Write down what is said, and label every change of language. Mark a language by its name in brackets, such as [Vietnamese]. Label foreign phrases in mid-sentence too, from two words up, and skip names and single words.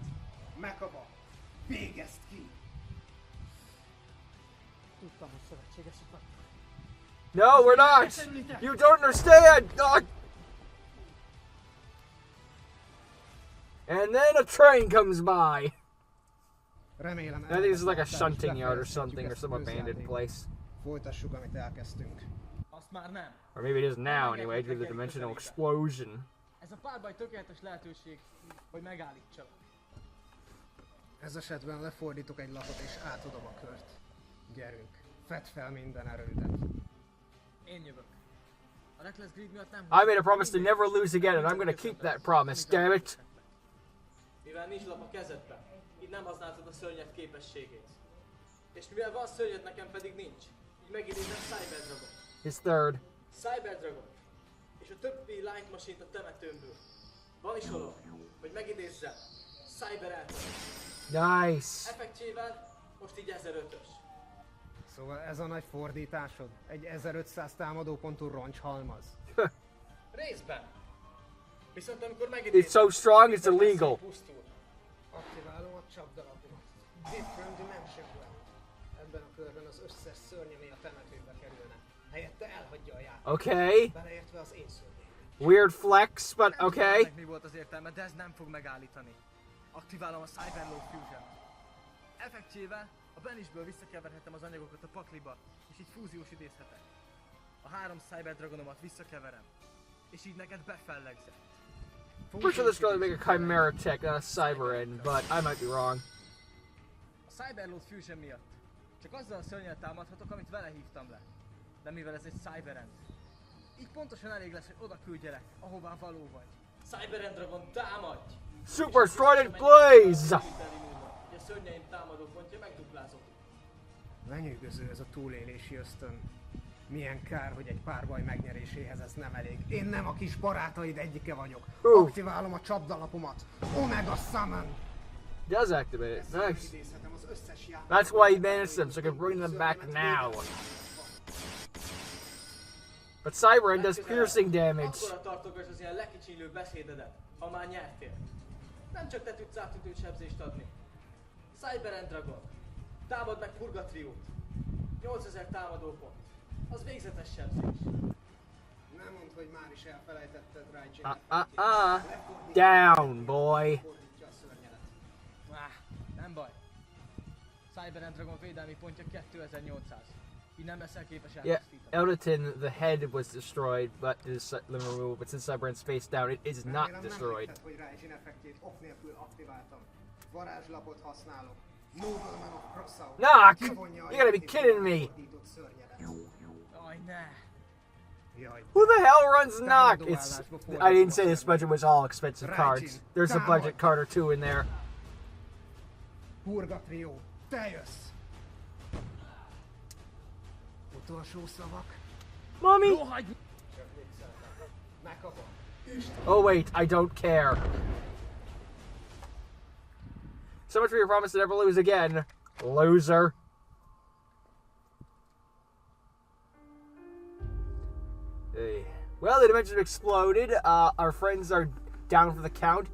[Hungarian] Mekaba! Végezd ki! Tudtam, hogy szövetségesek vagytok. [English] No, we're not! You don't understand! Ah! And then a train comes by. [Hungarian] Remélem, [English] I think this is like a shunting yard or something, or some abandoned place. [Hungarian] Folytassuk, amit elkezdtünk. Azt már nem. [English] Or maybe it is now anyway, due to the dimensional explosion. [Hungarian] Ez a párbaj tökéletes lehetőség, hogy megállítsalak. Ez esetben lefordítok egy lapot és átadom a kört. Gyerünk, fedd fel minden erődet. Én jövök. A Reckless Greed miatt nem... [English] I made a promise to never lose again, and I'm gonna keep that promise, damn it! [Hungarian] Mivel nincs lap a kezedben, így nem használtad a szörnyed képességét. És mivel van szörnyed, nekem pedig nincs, így megidézem Cyber Dragon. [English] His third. [Hungarian] Cyber Dragon. És a többi Light Machine-t a temetőmből. Van is olom, hogy megidézzem Cyber Elton. [English] Nice. [Hungarian] Effektjével most így 1005-ös. Szóval ez a nagy fordításod? Egy 1500 támadópontú roncshalmaz? Részben. Viszont amikor [English] It's so strong, it's illegal. [Hungarian] pusztul. Aktiválom a csapdalapomat. Different Dimension Well. Ebben a körben az összes szörny, ami a temetőbe kerülne. Helyette elhagyja a játékot. [English] Okay. [Hungarian] Beleértve az én szörnyeimet. [English] Weird flex, but okay. [Hungarian] Mi volt az értelme, de ez nem fog megállítani. Aktiválom a Cyberload Fusion. Effektjével a Banishből visszakeverhetem az anyagokat a pakliba, és így fúziós idézhetek. A 3 Cyber Dragonomat visszakeverem, és így neked befellegzek. [English] Pretty sure this is going to make a Chimera tech, not a Cyber end, but I might be wrong. [Hungarian] A Cyberload Fusion miatt csak azzal a szörnyel támadhatok, amit vele hívtam le. De mivel ez egy Cyberend, így pontosan elég lesz, hogy oda küldjelek, ahová való vagy. Cyberend Dragon, támadj! Super Strident Blaze! A szörnyeim támadópontja megduplázódik. Lenyűgöző ez a túlélési ösztön. Milyen kár, hogy egy párbaj megnyeréséhez ez nem elég. Én nem a kis barátaid egyike vagyok. Aktiválom a csapdalapomat. Omega Summon! [English] Does activate it. Nice. [Hungarian] Idézhetem az összes játékot. [English] That's why he banished them, so I can bring them back now. But Cyber End does piercing damage. [Hungarian] Akkora tartogass az ilyen lekicsinylő beszédedet, ha már nyertél. Nem csak te tudsz átütő sebzést adni. Cyberend Dragon, támad meg Purgatriót. 8000 támadópont. Az végzetes sebzés. Nem mondd, hogy már is elfelejtetted Raijin. [English] Down, boy. [Hungarian] Fordítja a szörnyedet. Nem baj. Cyberend Dragon védelmi pontja 2800. Így nem leszel képes [English] Yeah, [Hungarian] elpusztítani. [English] Elderton, the head was destroyed, but it is limb removal. But since Cyber End's face down, it is not [Hungarian] Remélem [English] destroyed. [Hungarian] Nem hogy Raijin effektjét off nélkül aktiváltam. Varázslapot használok. Nobleman of Crossout. [English] Knock! [Hungarian] Kivonja a [English] You gotta be kidding me! [Hungarian] fordított szörnyedet. Aj, ne! Jaj. [English] Who the hell runs Knock? It's. I didn't say this budget was all expensive cards. There's a budget card or two in there. [Hungarian] Purgatrió, te jössz! Utolsó szavak. [English] Mommy! [Hungarian] Csak vicceltem. Megkapom. [English] Oh wait, I don't care. So much for your promise to never lose again, loser. Hey. Well, the dimension exploded. Our friends are down for the count.